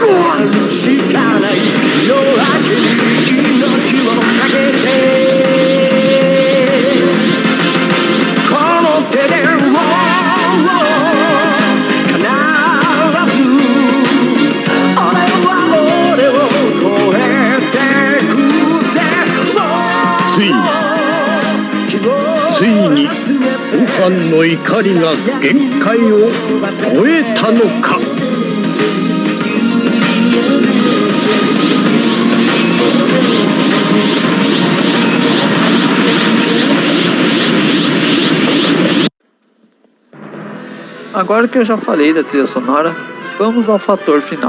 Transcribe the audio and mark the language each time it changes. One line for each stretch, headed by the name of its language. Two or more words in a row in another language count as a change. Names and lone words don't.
Japanese: しかない夜明けに命をかけてこの手でついにオファンの怒りが限界を超えたのか。
Portuguese: Agora que eu já falei da trilha sonora, vamos ao fator final.